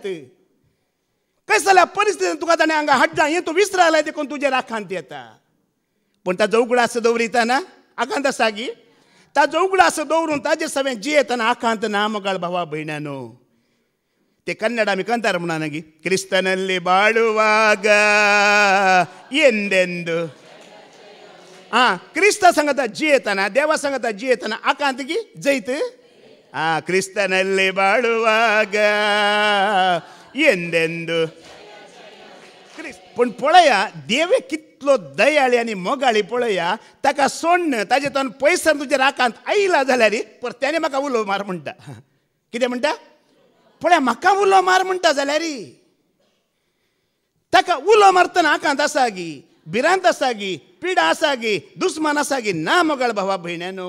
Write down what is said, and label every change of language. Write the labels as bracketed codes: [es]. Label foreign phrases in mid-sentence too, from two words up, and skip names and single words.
[kok] कशें जाल्यार परिस्थितीन तुका ताणें हांगा हाडलां हें तूं विसरायला देखून तुजेर आकांत येता. पूण ताजो उगडास दवरितना आकांत आसा गी. ताजो उगडास दवरून ताजे सवें जियेतना आकांत ना मोगाळ भावा भयणानो. ते कन्नड आमी कंतार म्हणना गी. [kn] क्रिस्तನಲ್ಲಿ ಬಾಳುವಾಗ ಎಂದೆಂದು [kok] ಕ್ರಿಸ್ತ ಸಂಗತ ಜಿಯೇತನ, ದೇವ ಸಂಗತ ಜಿಯೇತನ ಆಕಾಂತ ಗಿ ಜೈತ್. [kn] ಕ್ರಿಸ್ತನಲ್ಲಿ ಬಾಳುವಾಗ ಎಂದೆಂದು. [kok] पण पळया देवे कितलो दयाळी आनी मोगाळी पळया. ताका सोडन ताजे तन पयसर तुजेर आकांत आयला जाल्यार परत्याने म्हाका उलो मार म्हणटा. कितें म्हणटा? पळया म्हाका उलो मार म्हणटा जाल्यार ताका उलो मारतना आकांत आसा गी, भिरांत आसा गी, पिडा आसा गी, दुस्मान आसा गी ना मोगाळ भावा भयणानो.